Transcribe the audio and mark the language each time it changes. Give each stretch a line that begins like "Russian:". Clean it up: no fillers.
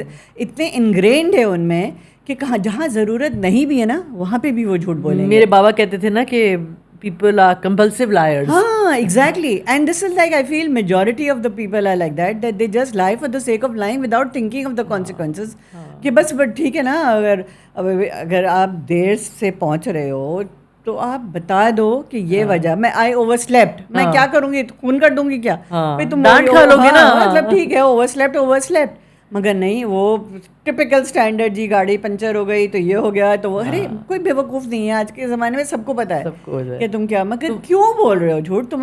Urdu: یہ اتنے انگرینڈ ہے ان میں کہ کہاں جہاں ضرورت نہیں بھی ہے نا وہاں پہ بھی وہ جھوٹ بولیں گے. میرے بابا کہتے تھے نا کہ
English: people are compulsive liars.
Urdu: ہاں, exactly.
English: And this is like, I feel majority of the people are like that they just lie for the sake of lying without thinking of the consequences.
Urdu: کہ بس ٹھیک ہے نا, اگر آپ دیر سے پہنچ رہے ہو تو آپ بتا دو کہ یہ وجہ, میں
English: I overslept,
Urdu: میں کیا کروں گی, خون کر دوں گی کیا, تم ڈانٹ کھا لو گے نا, مطلب ٹھیک ہے
English: Overslept.
Urdu: مگر نہیں, وہ ٹپیکل اسٹینڈرڈ, جی گاڑی پنچر ہو گئی تو یہ ہو گیا تو وہ, ارے کوئی بیوقوف نہیں ہے آج کے زمانے میں, سب کو پتہ ہے کہ تم کیا, مگر کیوں بول رہے ہو جھوٹ.